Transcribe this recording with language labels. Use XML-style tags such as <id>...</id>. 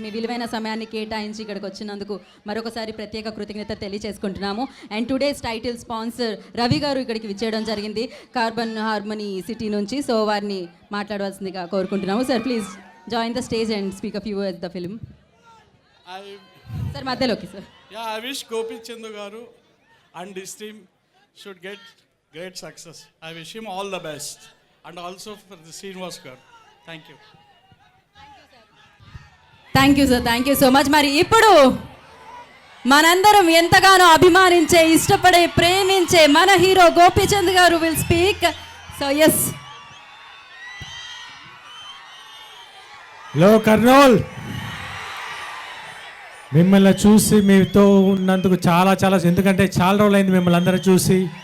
<te>మీ విలువైన సమయాన్ని కేటాయించి ఇక్కడికి వచ్చినందుకు మరొకసారి ప్రత్యేక కృతజ్ఞత తెలియచేసుకుంటున్నాము. And today's title sponsor Ravi గారు ఇక్కడికి విచ్చేయడం జరిగింది కార్బన్ హార్మనీ సిటీ నుంచి. సో వారిని మాట్లాడవలసిందిగా కోరుకుంటున్నాము.</te> <en>Sir please join the stage and speak a few words the film.</en> <te>Sir మధ్యలోకి sir.</te> <en>I wish Gopi Chandu garu and his team should get great success. I wish him all the best, and also for the Srinivas garu. Thank you. Thank you sir, thank you so much.</en> <te>మరి ఇప్పుడు మనందరం ఎంతగానో అభిమానించే, ఇష్టపడే, ప్రేమించే మన hero Gopichand గారు</te> <en>Will speak. So yes.</en> <te>Hello Kurnool, మిమ్మల్ని చూసి మీతో ఉన్నందుకు చాలా ఎందుకంటే చాలా రోజులైంది మిమ్మల్ని అందరూ చూసి.</te>